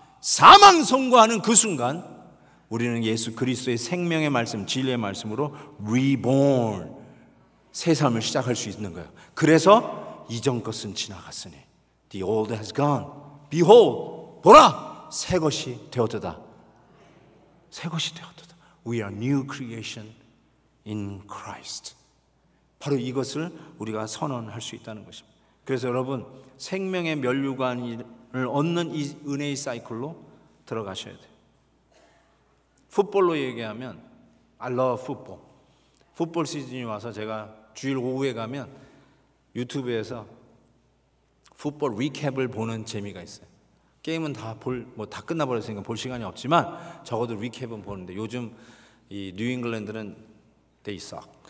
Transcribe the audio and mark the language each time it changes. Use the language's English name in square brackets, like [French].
[Korean] 사망 선고하는 그 순간 우리는 예수 그리스도의 생명의 말씀, 진리의 말씀으로 reborn, 새 삶을 시작할 수 있는 거예요. 그래서 이전 것은 지나갔으니 [English] the old has gone, behold, [Korean] 보라, 새 것이 되었도다. 새 것이 되었도다. [English] We are new creation in Christ. [Korean] 바로 이것을 우리가 선언할 수 있다는 것입니다. 그래서 여러분, 생명의 면류관을 얻는 이 은혜의 사이클로 들어가셔야 돼요. 풋볼로 얘기하면 [English] I love football. [Korean] 풋볼 시즌이 와서 제가 주일 오후에 가면 유튜브에서 풋볼 리캡을 보는 재미가 있어요. 게임은 다 끝나버렸으니까 볼 시간이 없지만 적어도 리캡은 보는데, 요즘 이 뉴잉글랜드는 [English] they suck.